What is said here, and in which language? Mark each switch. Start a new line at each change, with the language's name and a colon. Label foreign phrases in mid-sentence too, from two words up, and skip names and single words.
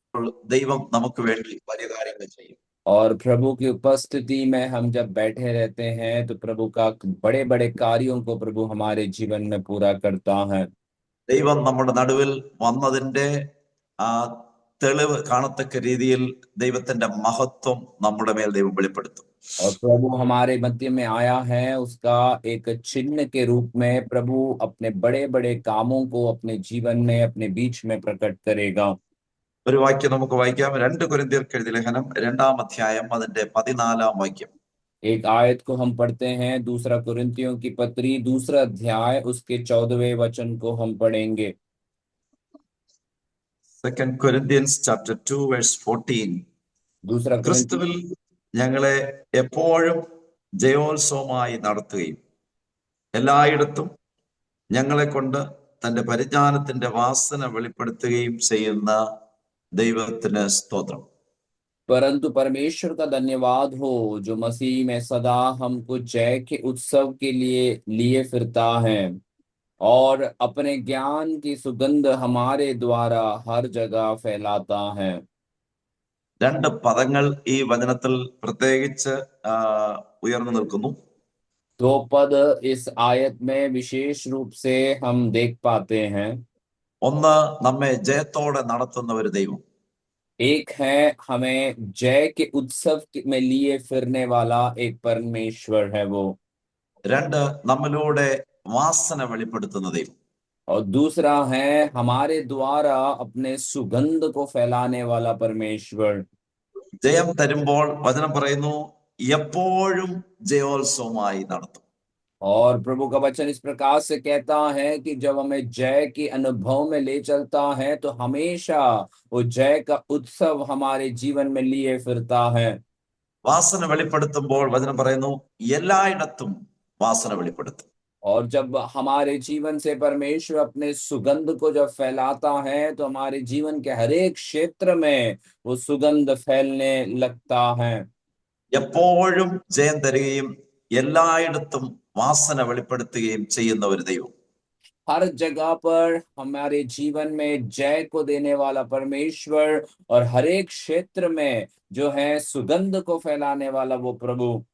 Malayalam: ദൈവം നമുക്ക് വേണ്ടി വലിയ കാര്യങ്ങൾ ചെയ്യും.
Hindi: और प्रभु की उपस्थिति में हम जब बैठे रहते हैं तो प्रभु का बड़े बड़े कार्यों को प्रभु हमारे जीवन में पूरा करता है।
Malayalam: ദൈവം നമ്മുടെ നടുവിൽ വന്നതിന്റെ ആ തെളിവ് കാണത്തക്ക രീതിയിൽ ദൈവത്തിന്റെ മഹത്വം നമ്മുടെ മേൽ ദൈവം വെളിപ്പെടുത്തും.
Hindi: और प्रभु हमारे मध्य में आया है, उसका एक चिन्ह के रूप में प्रभु अपने बड़े बड़े कामों को अपने जीवन में अपने बीच में प्रकट करेगा।
Malayalam: ഒരു വാക്യം നമുക്ക് വായിക്കാം. 2 കൊരിന്ത്യർക്ക് എഴുതിയ ലേഖനം 2-ാം അധ്യായം അതിന്റെ 14-ാം വാക്യം.
Hindi: एक आयत को हम पढ़ते हैं, दूसरा कुरिन्थियों की पत्री 2 अध्याय उसके 14वें वचन को हम पढ़ेंगे।
English: 2 Corinthians chapter 2 verse 14.
Hindi: दूसरा कुरिन्थियों
Malayalam: ക്രിസ്തുവിൽ ഞങ്ങളെ എപ്പോഴും ജയോത്സവമായി നടത്തുകയും എല്ലായിടത്തും ഞങ്ങളെ കൊണ്ട് തന്റെ പരിജ്ഞാനത്തിന്റെ വാസന വെളിപ്പെടുത്തുകയും ചെയ്യുന്ന ദൈവത്തിന് സ്തോത്രം.
Hindi: परंतु परमेश्वर का धन्यवाद हो जो मसीह में सदा हमको जय के उत्सव के लिए फिरता है और अपने ज्ञान की सुगंध हमारे द्वारा हर जगह फैलाता है।
Malayalam: 2 പദങ്ങൾ ഈ വചനത്തിൽ പ്രത്യേകിച്ച് ഉയർന്നു നിൽക്കുന്നു.
Hindi: 2 पद इस आयत में विशेष रूप से हम देख पाते हैं।
Malayalam: ഒന്ന്, നമ്മെ ജയത്തോടെ നടത്തുന്ന ഒരു ദൈവം.
Hindi: एक है हमें जय के उत्सव में लिए फिरने वाला एक परमेश्वर है वो।
Malayalam: 2, നമ്മിലൂടെ വാസന വെളിപ്പെടുത്തുന്ന ദൈവം.
Hindi: और दूसरा है हमारे द्वारा अपने सुगंध को फैलाने वाला परमेश्वर।
Malayalam: ജയം തരുമ്പോൾ വചനം പറയുന്നു എപ്പോഴും ജയോത്സവമായി നടത്തും.
Hindi: और प्रभु का वचन इस प्रकार से कहता है कि जब हमें जय के अनुभव में ले चलता है तो हमेशा वो जय का उत्सव हमारे जीवन में लिए फिरता है।
Malayalam: വാസന വെളിപ്പെടുത്തുമ്പോൾ വചനം പറയുന്നു എല്ലായിടത്തും വാസന വെളിപ്പെടുത്തും.
Hindi: और जब हमारे जीवन से परमेश्वर अपने सुगंध को जब फैलाता है तो हमारे जीवन के हर एक क्षेत्र में वो सुगंध फैलने लगता है।
Malayalam: എപ്പോഴും ജയം തരികയും എല്ലായിടത്തും വാസന വെളിപ്പെടുത്തുകയും ചെയ്യുന്ന ഒരു ദൈവം.
Hindi: हर जगह पर हमारे जीवन में जय को देने वाला परमेश्वर और हर एक क्षेत्र में जो है सुगंध को फैलाने वाला वो प्रभु।